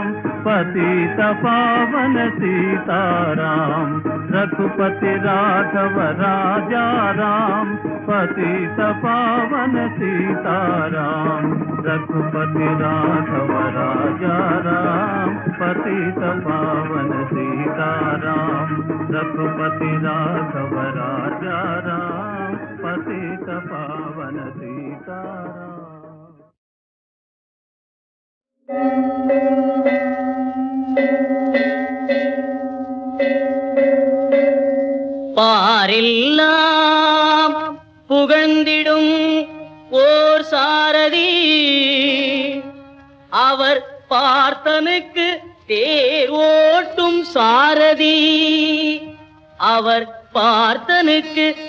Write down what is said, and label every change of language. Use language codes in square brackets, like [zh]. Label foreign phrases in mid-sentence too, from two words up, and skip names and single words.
[hi] पतित पावन सीताराम रघुपति राघव राजा राम पतित पावन सीताराम रघुपति राघव राजा राम पतित पावन सीताराम रघुपति राघव राजा राम पतित पावन सीताराम [ta] பாரெல்லாம் புகழ்ந்திடும் ஓர் சாரதி அவர் பார்த்தனுக்கு தேர் ஓட்டும் சாரதி அவர் பார்த்தனுக்கு